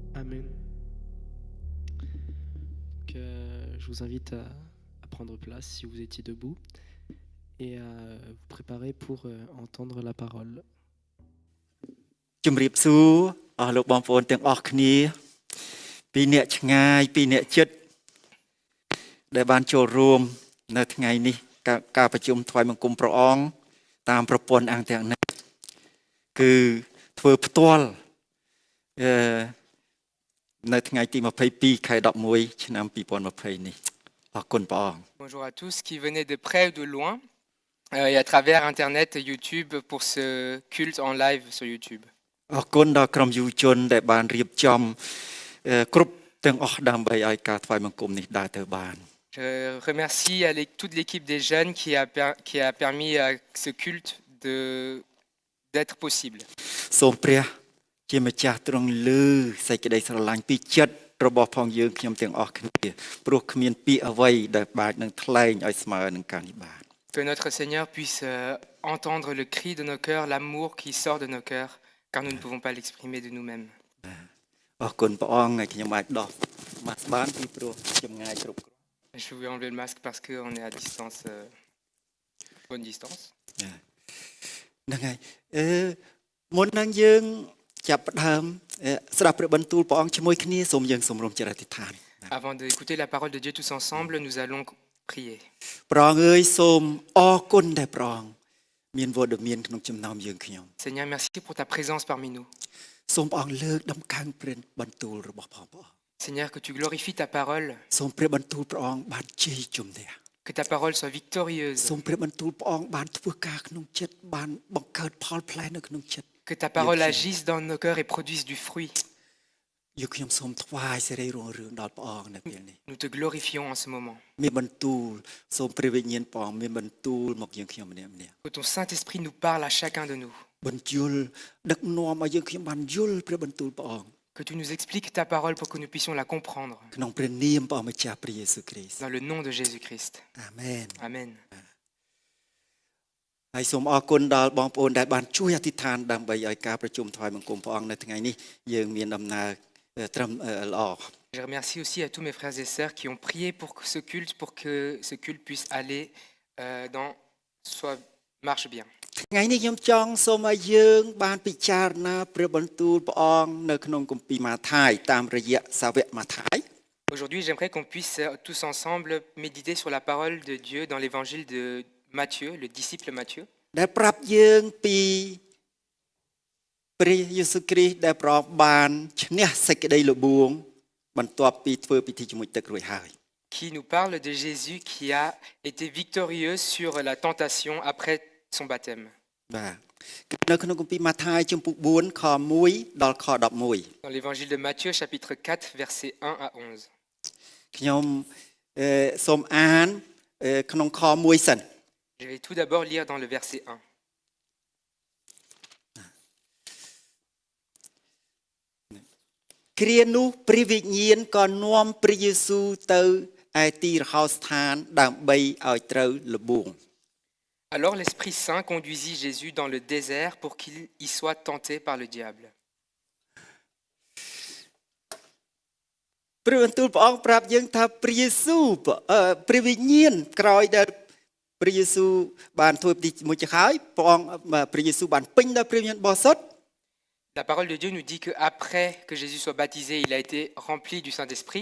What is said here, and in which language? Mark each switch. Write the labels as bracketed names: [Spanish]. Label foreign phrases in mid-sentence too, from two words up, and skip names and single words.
[French] Amen. Je vous invite à prendre place si vous étiez debout et à vous préparer pour entendre la parole. [Khmer] ជំរាបសួរអស់លោកបងប្អូនទាំងអស់គ្នាពីអ្នកឆ្ងាយពីអ្នកជិតដែលបានចូលរួមនៅថ្ងៃនេះការប្រជុំថ្វាយបង្គំព្រះអង្គតាមប្រព័ន្ធអ៊ីនធឺណិតគឺធ្វើផ្ទាល់នៅថ្ងៃទី22ខែ11ឆ្នាំ2020នេះអរគុណព្រះអង្គ [French] Bonjour à tous qui venaient de près ou de loin et à travers Internet et YouTube pour ce culte en live sur YouTube. [Khmer] អរគុណដល់ក្រុមយុវជនដែលបានរៀបចំគ្រប់ទាំងអស់ដើម្បីឲ្យការថ្វាយបង្គំនេះដើរទៅបាន [French] Je remercie toute l'équipe des jeunes qui a permis à ce culte d'être possible. [Khmer] សូមព្រះជាម្ចាស់ទ្រង់លើសេចក្តីស្រឡាញ់ពីចិត្តរបស់ផងយើងខ្ញុំទាំងអស់គ្នាព្រោះគ្មានពាក្យអ្វីដែលអាចនឹងថ្លែងឲ្យស្មើនឹងការនេះបាន [French] Que notre Seigneur puisse entendre le cri de nos cœurs, l'amour qui sort de nos cœurs, car nous ne pouvons pas l'exprimer de nous-mêmes. [Khmer] អរគុណព្រះអង្គឲ្យខ្ញុំអាចដោះមកបានពីព្រោះចម្ងាយគ្រប់គ្រាន់ [French] Je vais enlever le masque parce qu'on est à distance, bonne distance. [Khmer] ហ្នឹងហើយមុននឹងយើងចាប់ផ្ដើមស្ដាប់ព្រះបន្ទូលព្រះអង្គជាមួយគ្នាសូមយើងសូមរំចារិតអធិដ្ឋាន [French] Avant d'écouter la parole de Dieu tous ensemble, nous allons prier. [Khmer] ព្រះអង្គអើយសូមអរគុណដែលព្រះអង្គមានវត្តមានក្នុងចំណោមយើងខ្ញុំ [French] Seigneur, merci pour ta présence parmi nous. [Khmer] សូមព្រះអង្គលើកដំកើងព្រះបន្ទូលរបស់ព្រះអង្គ [French] Seigneur, que tu glorifies ta parole, [Khmer] សូមព្រះបន្ទូលព្រះអង្គបានជ័យជំនះ [French] que ta parole soit victorieuse, [Khmer] សូមព្រះបន្ទូលព្រះអង្គបានធ្វើការក្នុងចិត្តបានបង្កើតផលផ្លែនៅក្នុងចិត្ត [French] que ta parole agisse dans nos cœurs et produise du fruit. [Khmer] យើងខ្ញុំសូមថ្វាយសេរីរុងរឿងដល់ព្រះអង្គនៅពេលនេះ [French] Nous te glorifions en ce moment. [Khmer] មានបន្ទូលសូមព្រះវិញ្ញាណព្រះអង្គមានបន្ទូលមកយើងខ្ញុំម្នាក់ម្នាក់ [French] Que ton Saint-Esprit nous parle à chacun de nous. [Khmer] បញ្យលដឹកនាំឲ្យយើងខ្ញុំបានយល់ព្រះបន្ទូលព្រះអង្គ [French] Que tu nous expliques ta parole pour que nous puissions la comprendre. [Khmer] ក្នុងព្រះនាមព្រះម្ចាស់ព្រះយេស៊ូវគ្រីស្ទ [French] Dans le nom de Jésus-Christ. [Khmer] អាមែន [French] Amen. [Khmer] ហើយសូមអរគុណដល់បងប្អូនដែលបានជួយអធិដ្ឋានដើម្បីឲ្យការប្រជុំថ្វាយបង្គំព្រះអង្គនៅថ្ងៃនេះយើងមានដំណើរត្រឹមល្អ [French] Je remercie aussi à tous mes frères et sœurs qui ont prié pour que ce culte puisse aller marche bien. [Khmer] ថ្ងៃនេះខ្ញុំចង់សូមឲ្យយើងបានពិចារណាព្រះបន្ទូលព្រះអង្គនៅក្នុងគម្ពីរម៉ាថាយតាមរយៈសាវកម៉ាថាយ [French] Aujourd'hui, j'aimerais qu'on puisse tous ensemble méditer sur la parole de Dieu dans l'évangile de Matthieu, le disciple Matthieu, [Khmer] ដែលប្រាប់យើងពីព្រះយេស៊ូវគ្រីស្ទដែលព្រះអង្គបានឈ្នះសេចក្តីល្បួងបន្ទាប់ពីធ្វើពិធីជាមួយទឹករួចហើយ [French] qui nous parle de Jésus qui a été victorieux sur la tentation après son baptême. [Khmer] បាទនៅក្នុងគម្ពីរម៉ាថាយជំពូក4ខ1ដល់ខ11 [French] Dans l'évangile de Matthieu, chapitre 4, versets 1 à 11. [Khmer] ខ្ញុំសូមអានក្នុងខ1សិន [French] Je vais tout d'abord lire dans le verset 1. [Khmer] គ្រានោះព្រះវិញ្ញាណក៏នាំព្រះយេស៊ូវទៅឯទីរហោស្ថានដើម្បីឲ្យត្រូវល្បួង [French] Alors l'Esprit Saint conduisit Jésus dans le désert pour qu'il y soit tenté par le diable. [Khmer] ព្រះបន្ទូលព្រះអង្គប្រាប់យើងថាព្រះយេស៊ូវព្រះវិញ្ញាណក្រោយដែលព្រះយេស៊ូវបានធ្វើពិធីជាមួយចហើយព្រះយេស៊ូវបានពេញដោយព្រះវិញ្ញាណបរិសុទ្ធ [French] La parole de Dieu nous dit qu'après que Jésus soit baptisé, il a été rempli du Saint-Esprit.